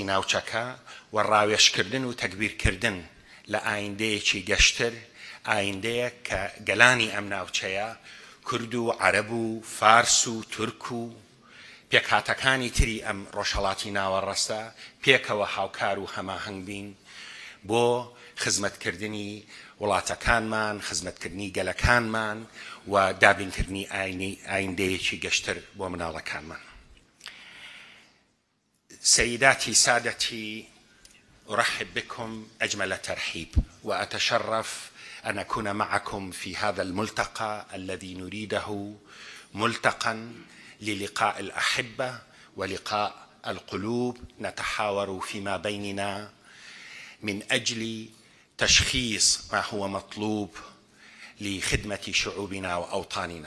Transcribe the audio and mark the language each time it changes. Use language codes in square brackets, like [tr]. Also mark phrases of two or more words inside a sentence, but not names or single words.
[ckb] ناوچەکە و ڕاوێشکردن و تەکبیرکردن لە ئایندەیەکی گەشتر، ئایندەیە کە گەلانی ئەم ناوچەیە کورد و عەرەب و فارس و تورک و پێکهاتەکانی تری ئەم ڕۆژهەڵاتی ناوەڕاستە پێکەوە هاوکار و هەماهەنگ بین بۆ خزمەتکردنی وڵاتەکانمان، خزمەتکردنی گەلەکانمان و دابینکردنی ئایندەیەکی گەشتر بۆ مناڵەکانمان. [ar] سيداتي سادتي، أرحب بكم أجمل ترحيب وأتشرف أن أكون معكم في هذا الملتقى الذي نريده ملتقى للقاء الأحبة ولقاء القلوب، نتحاور فيما بيننا من أجل تشخيص ما هو مطلوب لخدمة شعوبنا وأوطاننا.